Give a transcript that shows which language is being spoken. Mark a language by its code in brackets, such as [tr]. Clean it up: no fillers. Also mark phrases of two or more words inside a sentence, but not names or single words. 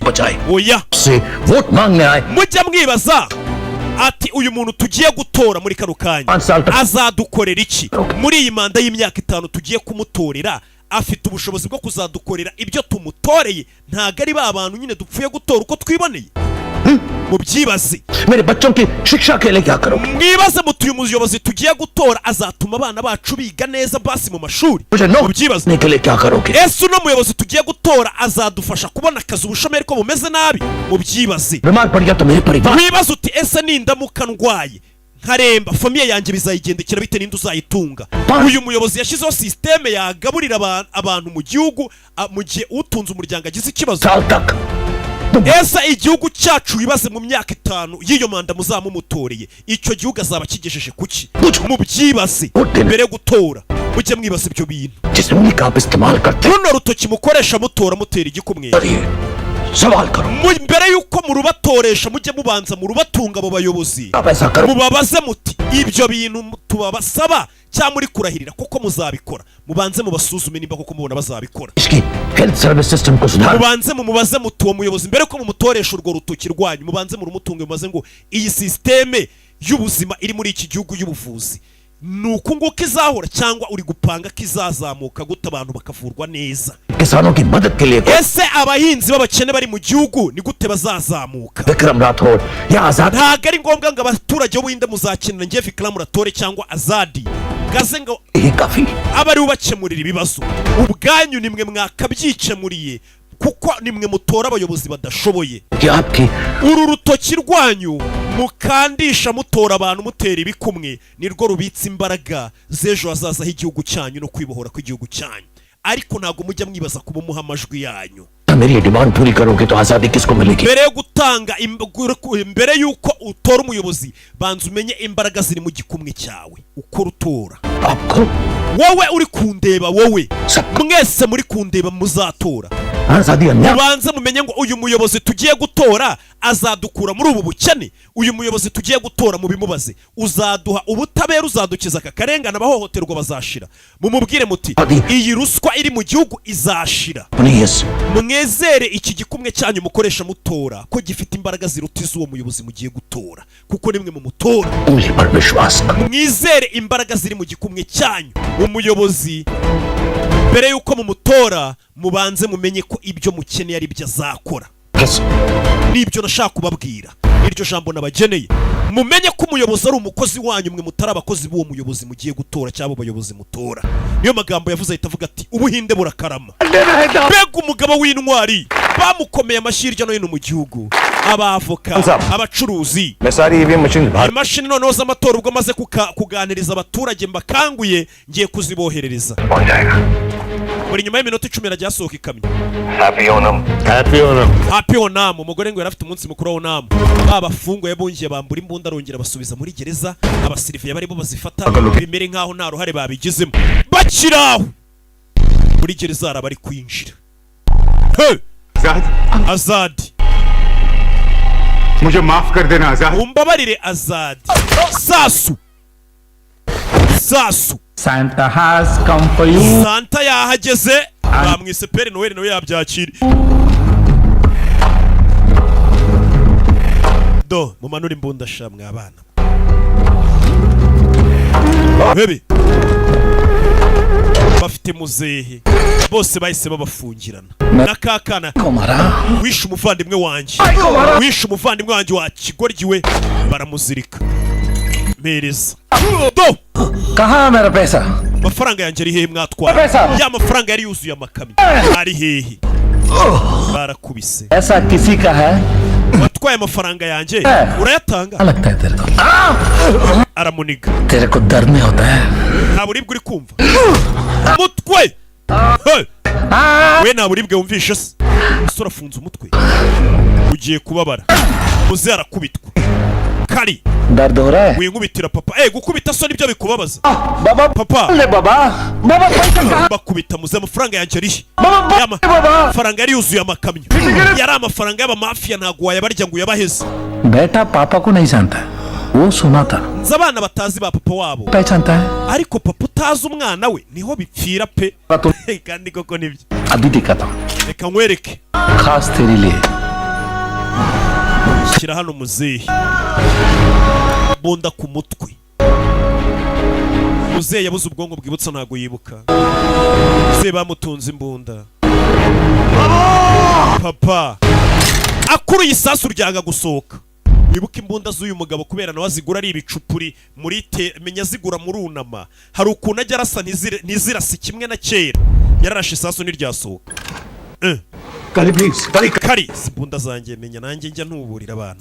[hi] बचाए [rw] oya [hi] से वोट मांगने आए [rw] mujya mwibaza ati uyu muntu tugiye gutora muri kano kanya [hi] 5 साल तक [rw] azadukorera iki muri iyi manda y'imyaka 5 tugiye kumutorera afite ubushobozi bwo kuzadukorera ibyo tumutoreye ntago ari ba bantu nyine dupfuye gutora uko twiboneye mubyibaze [hi] मेरे बच्चों की शिक्षा के लिए क्या करोगे [rw] mwibaze mutuye umuyobozi tugiye gutora azatuma abana bacu biga neza basi mu mashuri [hi] मुझे नो [rw] mubyibaze [hi] के लिए क्या करोगे [rw] ese uno muyobozi tugiye gutora azadufasha kubona akazi ubushomeri ko bumeze nabi mubyibaze [hi] बीमार पड़ गया तो मेरे परिवार [rw] wibaze uti ese nindamuka ndwaye nkaremba famiye yanjye bizayigendekera bite ninde uzayitunga uyu muyobozi yashyizeho systeme yagaburira abantu mu gihugu mu gihe utunze umuryango agize ikibazo [hi] साल तक [rw] ese igihugu cyacu wibaze mu myaka 5 y'iyo manda muzamumutoreye icyo gihugu azaba kigejeje kuki mubyibaze mbere yo gutora mujye mwibaza ibyo bintu [hi] जिस उंगली का आप इस्तेमाल करते [rw] runo rutoki mukoresha mutora mutera igikumwe [hi] हैं सवाल करो [rw] mbere yuko murubatoresha mujye mubanza murubatunga abo bayobozi [hi] आप ऐसा करो [rw] mubabaze muti ibyo bintu tubabasaba cyangwa muri kurahirira kuko muzabikora mubanze mubasuzume nimba kuko mubona bazabikora [hi] इसकी [en] health service system [hi] को सुधार [rw] mubanze mumubaze muti uwo muyobozi mbere ko mumutoresha urwo rutoki rwanyu mubanze murumutunge mubaze ngo iyi systeme y'ubuzima iri muri iki gihugu y'ubuvuzi nuko nguko izahora cyangwa uri gupanga kizazamuka gute abantu bakavurwa neza [hi] किसानों की मदद के लिए [rw] ese abahinzi b'abakene bari mu gihugu ni gute bazazamuka [hi] विक्रम राठौर या आजाद [rw] ntago ari ngombwa ngo abaturage b'ubuhinde muzakenera ngiye Vikram Ratore cyangwa Azadi gaze ngo [hi] ही काफी [rw] abari bubakemurira ibibazo ubwanyu nimwe mwakabyikemuriye kuko nimwe mutora abayobozi badashoboye [hi] कि आपकी [rw] uru rutoki rwanyu mukandisha mutora abantu mutera ibikumwe nirwo rubitsa imbaraga z'ejo hazaza h'igihugu cyanyu no kwibohora kw'igihugu cyanyu ariko ntago mujya mwibaza kuba muha amajwi yanyu [hi] मेरी डिमांड पूरी करोगे तो आजादी किसको मिलेगी [rw] mbere yo gutanga mbere yuko utora umuyobozi banza umenye imbaraga ziri mu gikumwe cyawe uko rutora [hi] आपको [rw] wowe uri kundeba wowe mwese muri kundeba muzatora [hi] आजादी अन्याय [rw] mubanze mumenye ngo uyu muyobozi tugiye gutora azadukura muri ubu bukene uyu muyobozi tugiye gutora mu bimubaze uzaduha ubutabera uzadukiza aka karengane abahohoterwa bazashira mumubwire muti iyi ruswa iri mu gihugu izashira [hi] प्लीज [rw] mwezere iki gikumwe cyanyu mukoresha mutora ko gifite imbaraga ziruta iz'uwo muyobozi mugiye gutora kuko nimwe mu mutora [hi] उंगली पर विश्वास करो [rw] mwizere imbaraga ziri mu gikumwe cyanyu umuyobozi mbere yuko mumutora mubanze mumenye ko ibyo mukeneye ari byo azakora [hi] बस [rw] nibyo nashaka kubabwira iryo jambo nabageneye mumenye ko umuyobozi ari umukozi wanyu mwe mutari abakozi b'uwo muyobozi mugiye gutora cyangwa abayobozi mutora niyo magambo yavuze ahita avuga ati ubuhinde burakarama mbega umugabo w'intwari bamukomeye amashyi hirya no hino mu gihugu abavoka abacuruzi [hi] मैं सारी [en] EVM machine [hi] बाहर [rw] imashini noneho z'amatora ubwo maze kuganiriza abaturage mbakanguye ngiye kuziboherereza [hi] पहुंच जाएगा [rw] buri nyuma y'iminota 10 irajya yasohoka ikamyo [hi] हैप्पी [rw] onam umugore ngo yarafite umunsi mukuru wa onam babafungwa yabongiye bambura imbunda arongera basubiza muri gereza abasiriviye barimo bazifata bimere nkaho nta ruhare babigizemo bakiraho muri gereza arabari kwinjira Azad [hi] मुझे माफ कर देना आजाद [rw] umbabarire Azad Sasu [en] Santa has come for you. [rw] Santa yahageze bamwise Père Noël nawe yabyakira do mumanura imbunda shamwe abana bebe bafite muzehe bose bahise babafungirana nakakana wishe umuvandimwe wanjye wa kigoryiwe baramuzirika mereza do [hi] कहाँ मेरा पैसा [rw] amafaranga yanjye ari hehe mwatwara ya mafaranga yari yuzuye amakamyo ari hehe barakubise [hi] ऐसा किसी का है [rw] watwaye amafaranga yanjye urayatanga [hi] लगता है तेरे को [rw] aramuniga [hi] तेरे को दर्द नहीं होता है [rw] nta buribwe uri kumva umutwe we nta buribwe wumvishe se ese urafunze umutwe ugiye kubabara muze arakubitwa kari [hi] दर्द हो रहा है [rw] winkubitira papa gukubita so nibyo bikubabaza [hi] बाबा [rw] papa [hi] ले बाबा पैसा कहाँ [rw] bakubita muze amafaranga yanjye ari [hi] बाबा [rw] amafaranga yari yuzuye amakamyo yari amafaranga y'abamafiya ntago wayabarya ngo uyabaheze [hi] बेटा पापा को नहीं जानता वो सुना था [rw] nzi abana batazi ba papa wabo [hi] पहचानता है [rw] ariko papa utazi umwana we niho bipfira pe [hi] तो [rw] kandi koko nibyo [hi] अभी दिखाता हूँ [rw] reka nkwereke [hi] खास तेरे लिए [rw] shyira hano muzehe bunda ku mutwe muzehe yabuze ubwonko bwibutsa ntago yibuka muzehe bamutunze imbunda papa akuruye isasu ryanga gusohoka wibuka imbunda z'uyu mugabo kubera nawe azigura ari ibicupuri muri menya zigura muri unama hari ukuntu ajya arasa ntizirasi kimwe na kera yararashe isasu ntiryasohoka kari imbunda zanjye menya nanjye njya ntuburira abantu